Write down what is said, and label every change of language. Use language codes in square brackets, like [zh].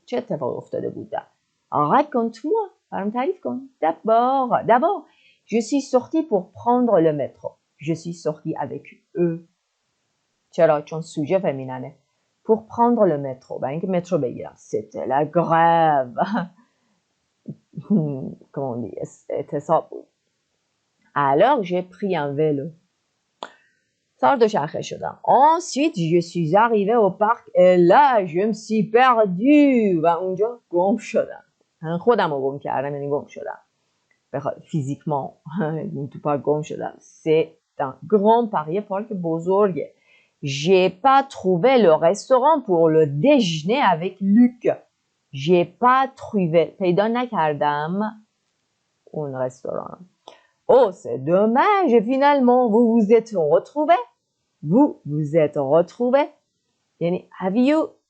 [fa] چه اتفاق افتاده بود؟ [fr] Raconte-moi. [fa] برام تعریف کن. [fr] D'abord, je suis sortie pour prendre le métro. Je suis sortie avec eux. [fa] چرا؟ چون سوژه فمیننه. [fr] Pour prendre le métro. [fa] برای اینکه مترو بگیرم. [fr] C'était la grève. Comment on dit? [fa] اعتصاب بود. [fr] Alors, j'ai pris un vélo. [fa] سوار دوچرخه شدم. [fr] Ensuite, je suis arrivée au parc et là, je me suis perdue. [fa] و اونجا گم شدم. خودم رو گم کردم یعنی گم شدم. Physiquement, تو پارک گم شدم. [fr] C'est un grand parc, parc بزرگه. J'ai pas trouvé le restaurant pour le déjeuner avec Luc. J'ai pas trouvé. [fa] پیدا نکردم اون رستوران. [fr] Oh, c'est dommage. Et finalement, vous vous êtes retrouvés. Vous vous êtes retrouvés. Yani, [en] have you